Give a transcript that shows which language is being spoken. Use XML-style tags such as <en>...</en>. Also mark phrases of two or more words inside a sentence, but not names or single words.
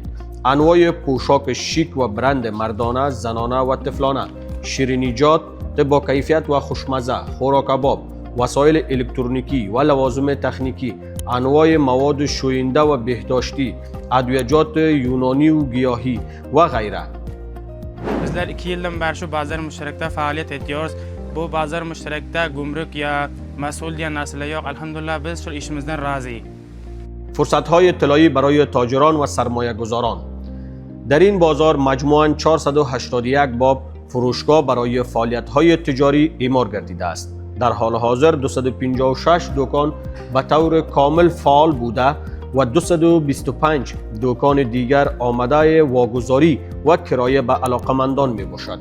<fa>انواع پوشاک شیک و برند مردانه، زنانه و طفلانه، شیرینیجات با کیفیت و خوشمزه، خوراک کباب، وسایل الکترونیکی و لوازم تکنیکی، انواع مواد شوینده و بهداشتی، ادویه‌جات یونانی و گیاهی و غیره.</fa> <tr>bizler 2 yıldan beri şu bazar müşterekte faaliyet ediyoruz. Bu bazar müşterekte gümrük ya mesul diye mesele yok. Elhamdülillah biz şu işimizden razıyız.</tr> <fa>فرصت‌های طلایی برای تاجران و سرمایه‌گذاران. در این بازار مجموعاً 481 باب فروشگاه برای فعالیت‌های تجاری اعمار گردیده است. در حال حاضر 256 دکان به طور کامل فعال بوده و 225 دکان دیگر آماده واگذاری و کرایه به علاقمندان می باشد.</fa>